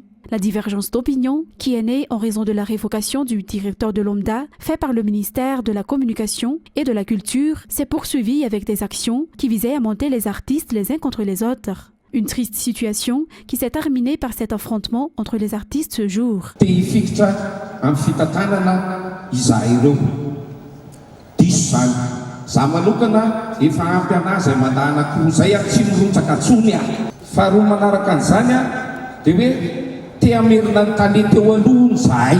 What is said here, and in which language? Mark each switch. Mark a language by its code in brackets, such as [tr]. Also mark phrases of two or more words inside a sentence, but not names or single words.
[fr] La divergence d'opinion, qui est née en raison de la révocation du directeur de l'OMDA, fait par le ministère de la Communication et de la Culture, s'est poursuivie avec des actions qui visaient à monter les artistes les uns contre les autres. Une triste situation qui s'est terminée par cet affrontement entre les artistes ce jour. [mg] Za manokana efa ampy anazy mandana koa zay tsy mirontsaka atsony aho. Faharoa manaraka an'izany dia hoe te hamerina ny talenta eo alohany zahay.